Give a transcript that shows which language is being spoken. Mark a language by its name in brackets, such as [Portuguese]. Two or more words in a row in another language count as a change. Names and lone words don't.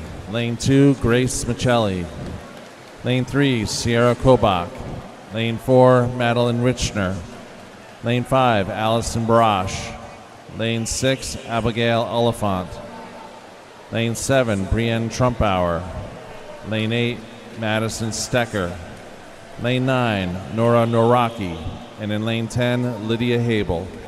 [English] Lane 2, Grace Michelli. Lane 3, Sierra Kobach. Lane 4, Madeline Richner. Lane 5, Allison Barash. Lane 6, Abigail Oliphant. Lane 7, Brienne Trumpauer. Lane 8, Madison Stecker. Lane 9, Nora Noraki. And in lane 10, Lydia Habel.